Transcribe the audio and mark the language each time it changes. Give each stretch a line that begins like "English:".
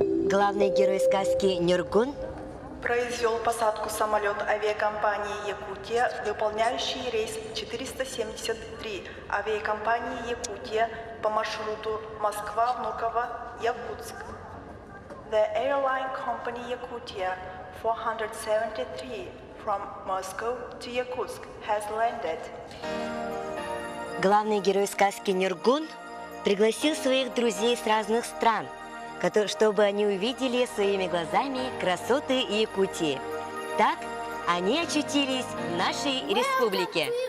Russian: Главный герой сказки Нюргун произвел посадку самолет авиакомпании «Якутия», выполняющий рейс 473 авиакомпании «Якутия» по маршруту Москва-Внуково-Якутск.
English: The airline company Yakutia 473 from Moscow to Yakutsk has landed.
Russian: Главный герой сказки Нюргун пригласил своих друзей с разных стран, чтобы они увидели своими глазами красоты Якутии. Так они очутились в нашей республике.